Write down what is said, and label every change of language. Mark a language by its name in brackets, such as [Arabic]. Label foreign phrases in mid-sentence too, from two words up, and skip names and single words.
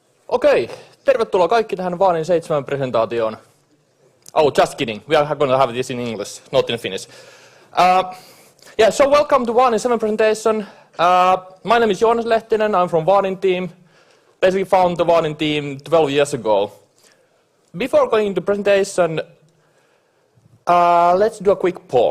[Finnish] Okei, tervetuloa kaikki tähän Vaadin 7 presentaatioon. [English] Oh, just kidding. We are going to have this in English, not in Finnish. So welcome to Vaadin 7 presentation. My name is Joonas Lehtinen. I'm from Vaadin team. Basically found the Vaadin team 12 years ago. Before going into presentation, let's do a quick poll.